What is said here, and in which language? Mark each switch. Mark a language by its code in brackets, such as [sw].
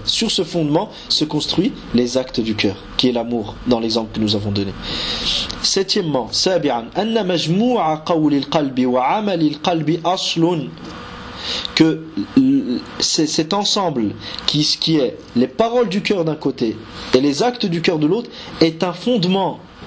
[fr] Sur ce fondement se construit les actes du cœur, qui est l'amour dans l'exemple que nous avons donné. Septièmement, [ar] سابعًا أن مجموع قول القلب وعمل القلب أصل. [fr] Que c'est cet ensemble qui est les paroles du cœur d'un côté et les actes du cœur de l'autre est un fondement.